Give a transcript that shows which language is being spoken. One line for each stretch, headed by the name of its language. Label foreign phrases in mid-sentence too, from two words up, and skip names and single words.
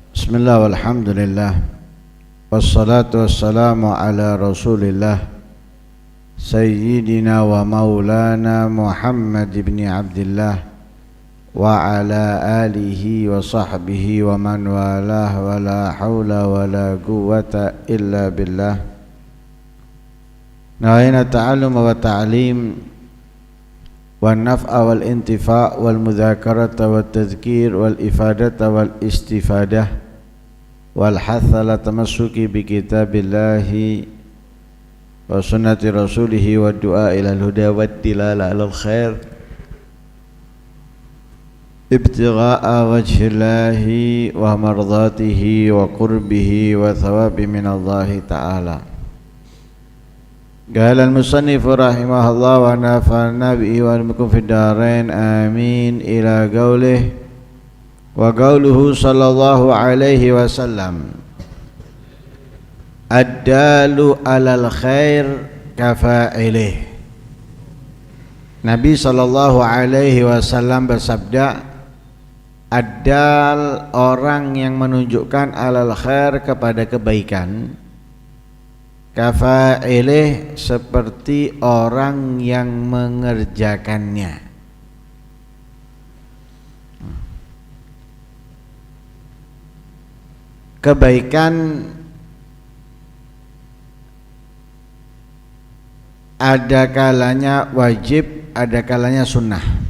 Arabic: بسم الله والحمد لله والصلاة والسلام على رسول الله سيدنا ومولانا محمد بن عبد الله وعلى آله وصحبه ومن والاه ولا حول ولا قوة إلا بالله. نوينا التعلم والتعليم والنفع والانتفاع والمذاكرة والتذكير والإفادة والاستفادة والحث على التمسك بكتاب الله وسنة رسوله والدعاء إلى الهدى والدلالة على الخير ابتغاء وجه الله ومرضاته وقربه وثوابه من الله تعالى. قال المصنف رحمه الله ونفعنا به وبكم في الدارين آمين إلى قوله وقوله صلى الله عليه وسلم الدال على الخير كفاعله.
Indonesian: Nabi
Arabic: صلى الله عليه وسلم
Indonesian: bersabda, ad-dal, orang yang menunjukkan
Arabic: على الخير,
Indonesian: kepada kebaikan, kafa'ilih, seperti orang yang mengerjakannya. Kebaikan ada kalanya wajib, ada kalanya sunnah.